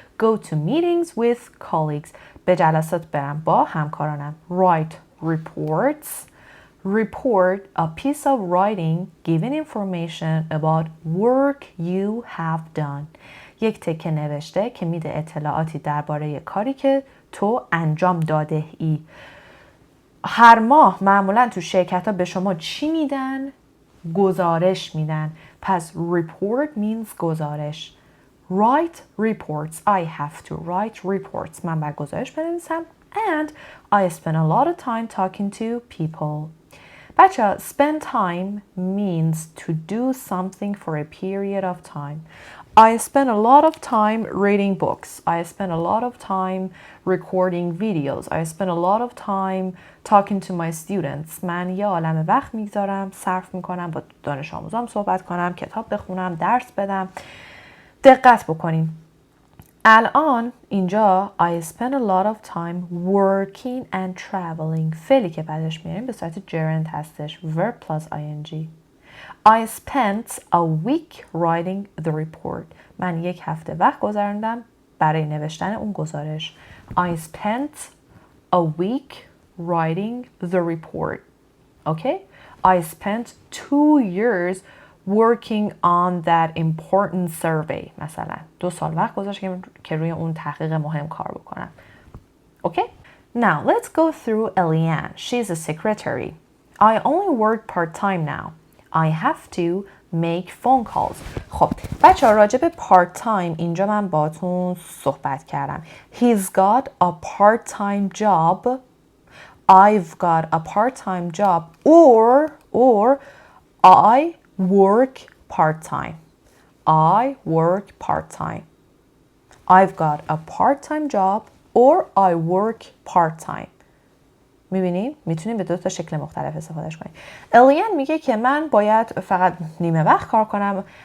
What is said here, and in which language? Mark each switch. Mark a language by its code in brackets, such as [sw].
[en] go to meetings with colleagues. [fa] به جلسات برم با همکارانم. [en] Write reports. Report a piece of writing giving information about work you have done. [fa] یک تکه نوشته که میده اطلاعاتی درباره کاری که تو انجام داده ای. هر ماه معمولا تو شرکت ها به شما چی میدن؟ گزارش میدن. [en] پس report means گزارش. Write reports. I have to write reports. [fa] من باید گزارش بنویسم. [en] And I spend a lot of time talking to people. بچه spend time means to do something for a period of time. I spend a lot of time reading books. I spend a lot of time recording videos. I spend a lot of time talking to my students. [fa] من یه عالمه وقت میگذارم، صرف میکنم با دانش آموزام صحبت کنم، کتاب بخونم، درس بدم. دقت بکنیم. الان اینجا [en] I spend a lot of time working and traveling. [fa] فعلی که بعدش میاریم به صورت gerund هستش. [en] Verb plus ing. I spent a week writing the report. [fa] من یک هفته وقت گذراندم برای نوشتن اون گزارش. [en] I spent a week writing the report. Okay? I spent 2 years working on that important survey. [fa] مثلا 2 سال وقت گذاشتم که روی اون تحقیق مهم کار بکنم. [en] Okay? Now let's go through Eliane. She's a secretary. I only work part-time now. I have to make phone calls. [fa] خب بچه ها راجع به part-time اینجا من باتون صحبت کردم. [en] He's got a part-time job. I've got a part-time job. Or I work part-time. I work part-time. I've got a part-time job or I work part-time. [fa] میبینیم؟ میتونیم به 2 تا شکل مختلف استفادهش کنیم. الیان میگه که من باید فقط نیمه وقت کار کنم.